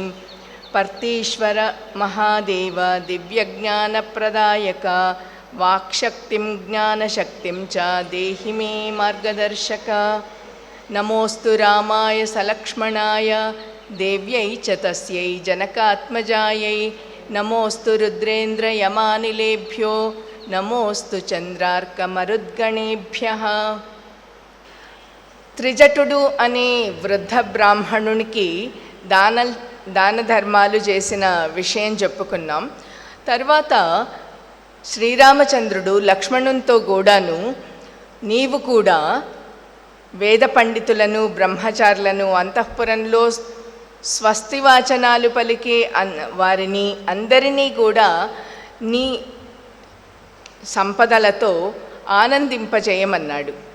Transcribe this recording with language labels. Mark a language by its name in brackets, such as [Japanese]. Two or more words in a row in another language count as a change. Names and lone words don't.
[Sanskrit] पर्तीश्वर महादेव दिव्यज्ञानप्रदायक वाक्शक्तिं ज्ञानशक्तिं च देहि मे मार्गदर्शक। नमोस्तु रामाय सलक्ष्मणाय देव्यै च तस्यै जनकात्मजायै। नमोस्तु रुद्रेन्द्रयमानिलेभ्यो नमोस्तु चंद्रार्कमरुद्गणेभ्यः। [Telugu] త్రిజటుడు అనే వృద్ధ బ్రాహ్మణునికి దాన ధర్మాలు చేసిన విషయం చెప్పుకున్నాం. తర్వాత శ్రీరామచంద్రుడు లక్ష్మణునితో కూడాను నీవు కూడా వేద పండితులను బ్రహ్మచారులను అంతఃపురంలో స్వస్తివాచనాలు పలికే వారిని అందరినీ కూడా నీ సంపదలతో ఆనందింపచేయమన్నాడు.